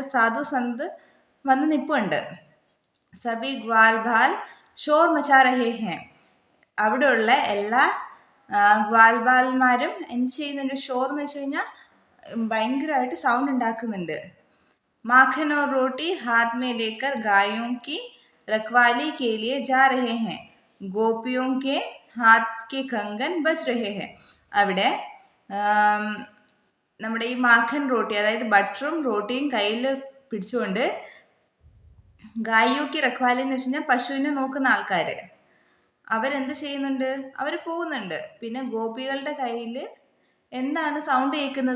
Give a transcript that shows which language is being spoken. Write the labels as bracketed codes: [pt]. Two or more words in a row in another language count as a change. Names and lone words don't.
[ml] സാധു സന്ത് വന്ന് നിപ്പുണ്ട്. [hi] सभी ग्वाल बाल शोर मचा रहे हैं. [ml] അവിടെയുള്ള എല്ലാ ഗ്വാൽബാൽമാരും എന്ത് ചെയ്യുന്നുണ്ട്? ഷോർ എന്ന് വെച്ച് കഴിഞ്ഞാൽ ഭയങ്കരമായിട്ട് സൗണ്ട് ഉണ്ടാക്കുന്നുണ്ട്. [hi] माखन और रोटी हाथ में लेकर गायों की रखवाली के लिए जा रहे हैं. ഗോപിയോं के हाथ के कंगन बज रहे हैं. [ml] അവിടെ നമ്മുടെ ഈ [hi] माखन रोटी, [ml] അതായത് ബട്ടറും റോട്ടിയും കയ്യിൽ പിടിച്ചുകൊണ്ട് [hi] गायों की रखवाली [ml] എന്ന് വെച്ച് കഴിഞ്ഞാൽ പശുവിനെ നോക്കുന്ന ആൾക്കാർ അവരെന്ത് ചെയ്യുന്നുണ്ട്? അവർ പോകുന്നുണ്ട്. പിന്നെ ഗോപികളുടെ കയ്യിൽ എന്താണ് സൗണ്ട് കേൾക്കുന്നത്?